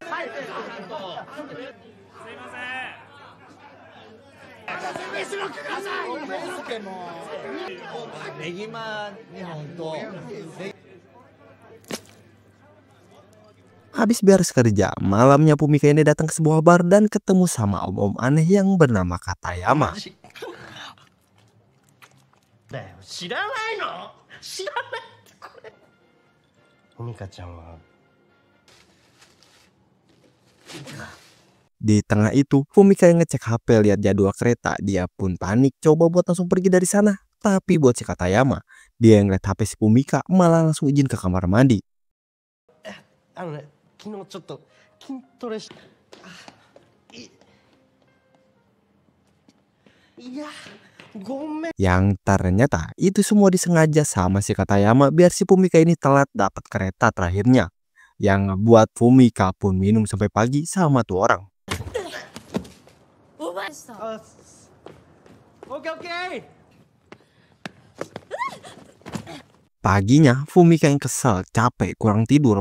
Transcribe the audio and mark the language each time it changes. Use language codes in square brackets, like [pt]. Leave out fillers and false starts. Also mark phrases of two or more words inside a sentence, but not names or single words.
[id] Habis beres kerja, malamnya Fumika ini datang ke sebuah bar dan ketemu sama om-om aneh yang bernama Katayama. [ja] 知らないの？知らないってこれ。ふみかちゃんは。 [id] Di tengah itu, Fumika yang ngecek HP lihat jadwal kereta. Dia pun panik coba buat langsung pergi dari sana. Tapi buat si Katayama, dia yang ngeliat HP si Fumika malah langsung izin ke kamar mandi. [ja] ね、昨日ちょっと筋トレし。いや。 [id] Yang ternyata itu semua disengaja sama si Katayama biar si Fumika ini telat dapat kereta terakhirnya. Yang buat Fumika pun minum sampai pagi sama tuh orang. Paginya Fumika yang kesal, capek, kurang tidur.